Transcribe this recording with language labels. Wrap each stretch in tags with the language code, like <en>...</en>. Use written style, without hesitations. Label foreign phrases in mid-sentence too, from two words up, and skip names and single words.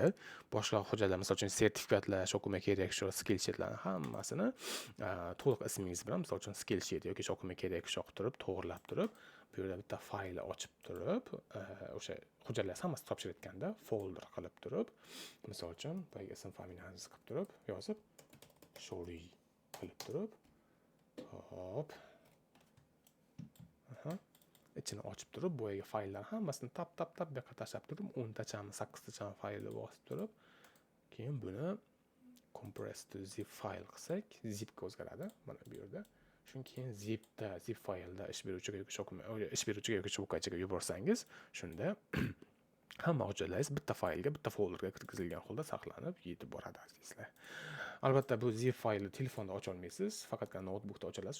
<uz>Boshqa hujjatlar, misol uchun sertifikatlar, shokumi kerak, shu</uz> <en>skill sheetlarni</en> <uz>hammasini to'liq ismingiz bilan, misol uchun</uz> <en>skill sheet</en> <uz>yoki shokumi kerak shoq turib, to'g'irlab turib, bu yerda bitta faylni ochib turib, o'sha hujjatlar hammasini topshirayotganda folder qilib turib, misol uchun boyagi ism familiyangizni qilib turib, yozib shori qilib turib, hop. Ichini ochib turib, boyagi fayllar hammasini tap bu yoqqa tashlab turib, 10 tachami, 8 tachami faylni bosib turib, keyin buni</uz> <en>compress to zip file</en> <uz>qilsak, zipga o'zgaradi mana bu yerda. Shundan keyin zip faylda ish beruvchiga yoki shokaychiga yuborsangiz, shunda hamma hujjatlaringiz bitta faylga, bitta folderga kirgizilgan holda saqlanib yetib boradi azizlar. Albatta bu zip faylni telefonda ocha olmaysiz, faqatgina notebookda ocha olasiz.</uz>